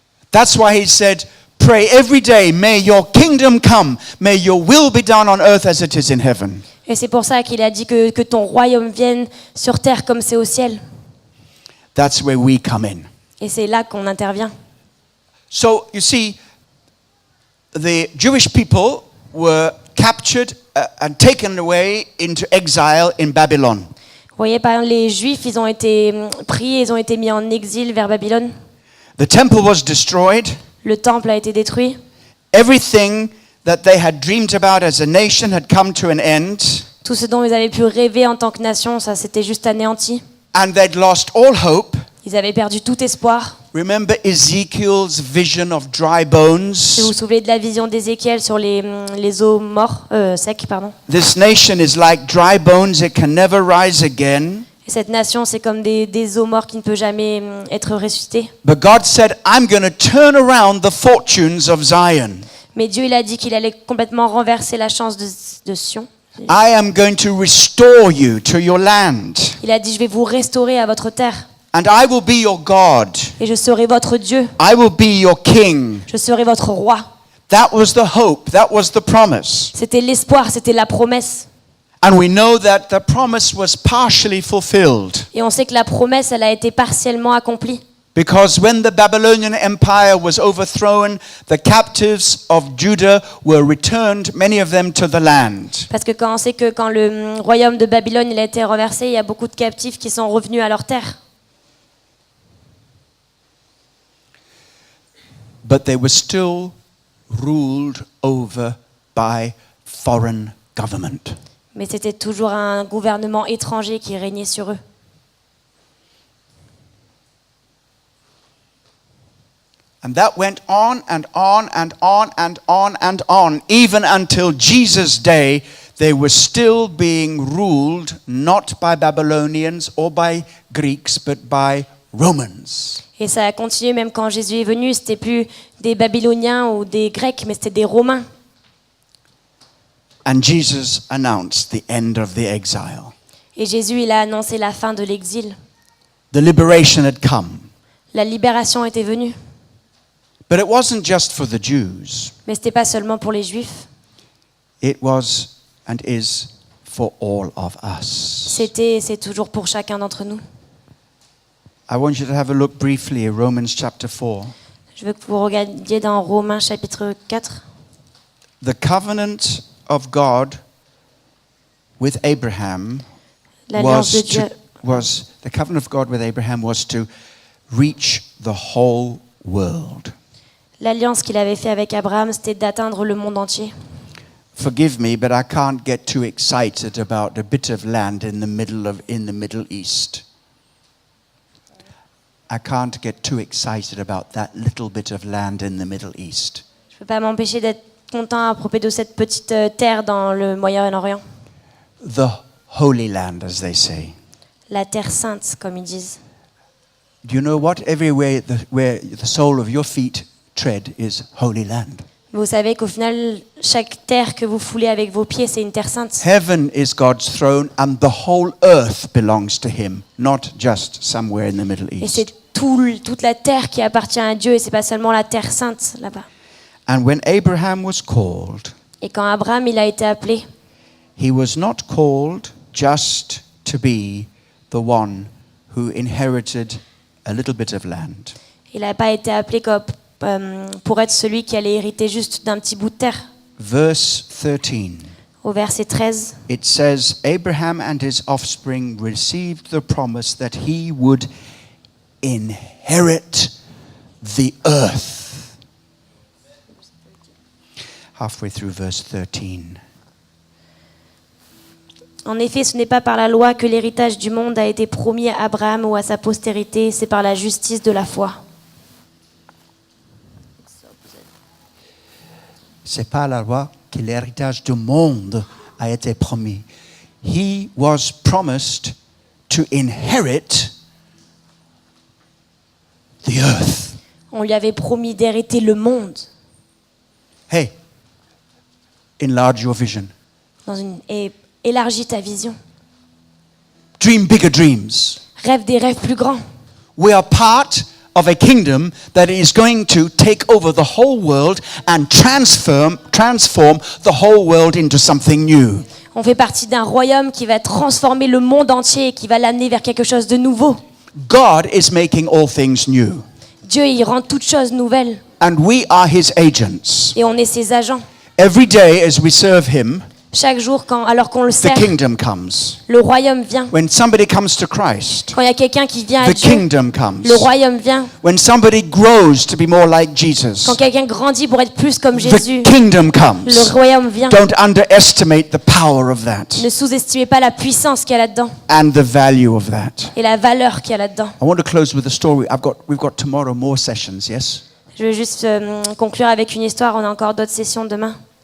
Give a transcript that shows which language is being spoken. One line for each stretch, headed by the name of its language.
English: That's why he said, pray every day, may your kingdom come, may your will be done on earth as it is in heaven.
French: Et c'est pour ça qu'il a dit que ton royaume vienne sur terre comme c'est au ciel.
English: That's where we come in.
French: Et c'est là qu'on intervient.
English: So, you see, the Jewish people were captured and taken away into exile in Babylon.
French: Vous voyez, par exemple, les Juifs, ils ont été pris, ils ont été mis en exil vers Babylone.
English: The temple was destroyed.
French: Le temple a été détruit.
English: Everything that they had dreamed about as a nation had come to an end.
French: Tout ce dont ils avaient pu rêver en tant que nation, ça s'était juste anéanti.
English: And they'd lost all hope.
French: Ils avaient perdu tout espoir.
English: Remember Ezekiel's vision of dry
French: Si vous
English: bones?
French: vous souvenez de la vision d'Ézéchiel sur les os morts, secs, pardon.
English: This nation is like dry bones, it can never rise again.
French: Et cette nation, c'est comme des os morts qui ne peuvent jamais être ressuscités.
English: But God said, I'm going to turn around the fortunes of Zion.
French: Mais Dieu, il a dit qu'il allait complètement renverser la chance de Sion.
English: I am going to restore you to your land.
French: Il a dit, je vais vous restaurer à votre terre.
English: And I will be your God.
French: Et je serai votre Dieu.
English: I will be your king.
French: Je serai votre roi.
English: That was the hope. That was the promise.
French: C'était l'espoir, c'était la promesse.
English: And we know that the promise was partially fulfilled.
French: Et on sait que la promesse, elle a été partiellement accomplie.
English: Because when the Babylonian Empire was overthrown, the captives of Judah were returned, many of them to the land.
French: Parce que quand on sait que quand le royaume de Babylone il a été renversé, il y a beaucoup de captifs qui sont revenus à leur terre.
English: But they were still ruled over by foreign government.
French: Mais c'était toujours un gouvernement étranger qui régnait sur eux.
English: And that went on and on and on and on and on, even until Jesus' day, they were still being ruled not by Babylonians or by Greeks, but by Romans.
French: Et ça a continué même quand Jésus est venu. C'était plus des Babyloniens ou des Grecs, mais c'était des Romains.
English: And Jesus announced the end of the exile.
French: Et Jésus, il a annoncé la fin de l'exil.
English: The liberation had come.
French: La libération était venue.
English: But it wasn't just for the Jews.
French: Mais ce n'était pas seulement pour les Juifs.
English: It was and is for all of us.
French: C'est toujours pour chacun d'entre nous.
English: I want you to have a look briefly at Romans chapter 4.
French: Je veux que vous regardiez dans Romains chapitre 4.
English: The covenant of God with Abraham
French: L'alliance de Dieu.
English: the covenant of God with Abraham was to reach the whole world.
French: L'alliance qu'il avait fait avec Abraham, c'était d'atteindre le monde entier.
English: Forgive me, but I can't get too excited about a bit of land in the Middle East. I can't get too excited about that little bit of land in the Middle East.
French: Je ne peux pas m'empêcher d'être content à propos de cette petite terre dans le Moyen-Orient.
English: The Holy Land, as they say.
French: La terre sainte, comme ils disent.
English: Do you know what? Everywhere where the sole of your feet tread is Holy Land.
French: Vous savez qu'au final, chaque terre que vous foulez avec vos pieds, c'est une terre sainte.
English: Heaven is God's throne and the whole earth belongs to him, not just somewhere in the Middle
French: Et
English: East.
French: c'est toute la terre qui appartient à Dieu et c'est pas seulement la terre sainte là-bas.
English: And when Abraham was called,
French: Et quand Abraham il a été appelé,
English: he was not called just to be the one who inherited a little bit of land.
French: il n'a pas été appelé comme, pour être celui qui allait hériter juste d'un petit bout de terre.
English: Verse 13.
French: Au verset 13,
English: It says, Abraham and his offspring received the promise that he would inherit the earth. Halfway through verse 13.
French: en effet, ce n'est pas par la loi que l'héritage du monde a été promis à Abraham ou à sa postérité, c'est par la justice de la foi. C'est pas la loi que l'héritage du monde a été promis.
English: He was promised to inherit the earth.
French: On lui avait promis d'hériter le monde
English: Hey, enlarge your vision.
French: et élargis ta vision.
English: Dream bigger dreams.
French: Rêve des rêves plus grands.
English: We are part of a kingdom that is going to take over the whole world and transform the whole world into something new.
French: On fait partie d'un royaume qui va transformer le monde entier et qui va l'amener vers quelque chose de nouveau.
English: God is making all things new.
French: Dieu, il rend toutes choses nouvelles
English: And we are his agents.
French: et on est ses agents.
English: Every day as we serve him,
French: Chaque jour, alors qu'on le
English: the
French: sert,
English: kingdom comes.
French: le royaume vient.
English: When somebody comes to Christ,
French: Quand il y a quelqu'un qui vient à
English: the
French: Dieu,
English: kingdom comes.
French: le royaume vient.
English: When somebody grows to be more like Jesus,
French: Quand quelqu'un grandit pour être plus comme
English: the
French: Jésus,
English: kingdom comes.
French: le royaume vient.
English: Don't underestimate the power of that
French: Ne sous-estimez pas la puissance qu'il y a là-dedans
English: and the value of that.
French: et la valeur qu'il y a là-dedans.
English: I want to close with a story. We've got tomorrow more sessions, yes?
French: Je veux juste conclure avec une histoire. On a encore d'autres sessions demain.